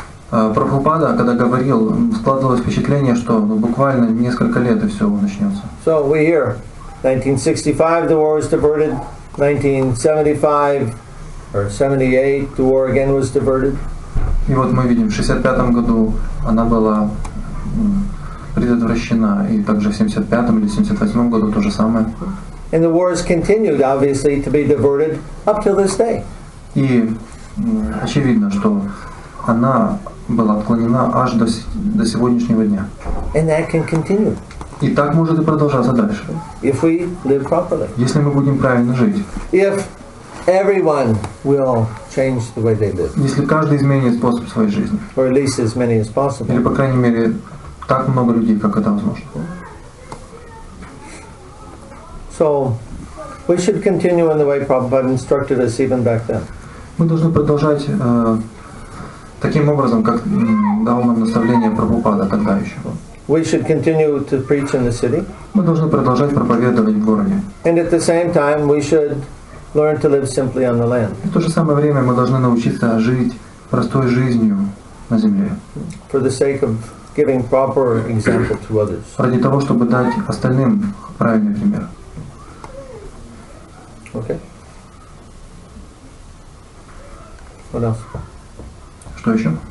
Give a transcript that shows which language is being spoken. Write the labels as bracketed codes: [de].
[ru] Прабхупада, когда говорил, складывалось впечатление, что буквально несколько лет и все начнется. [en] So we hear 1965 the war was diverted, 1975 or 78 the war again was diverted. [ru] И вот мы видим, в 1965 году она была предотвращена, и также в 1975 или 1978 году то же самое. [en] And the wars continued, obviously, to be diverted up till this day. [ru] И очевидно, что она была отклонена аж до сегодняшнего дня. [en] And that can continue. [ru] И так может и продолжаться дальше. [en] If we live properly. [ru] Если мы будем правильно жить. [en] If everyone will change the way they live. [ru] Если каждый изменит способ своей жизни. [en] Or at least as many as possible. [ru] Или, по крайней мере, так много людей, как это возможно. [en] So, we should continue in the way Prabhupada instructed us even back then. [ru] Мы должны продолжать таким образом, как дал нам наставление Прабхупада тогда еще. [en] We should continue to preach in the city. [ru] Мы должны продолжать проповедовать в городе. [en] And at the same time, we should learn to live simply on the land. [ru] И в то же самое время мы должны научиться жить простой жизнью на земле. [en] For the sake of giving proper example to others. [ru] Ради того, чтобы дать остальным правильный пример. [en] Okay. What else? [ru] Что еще?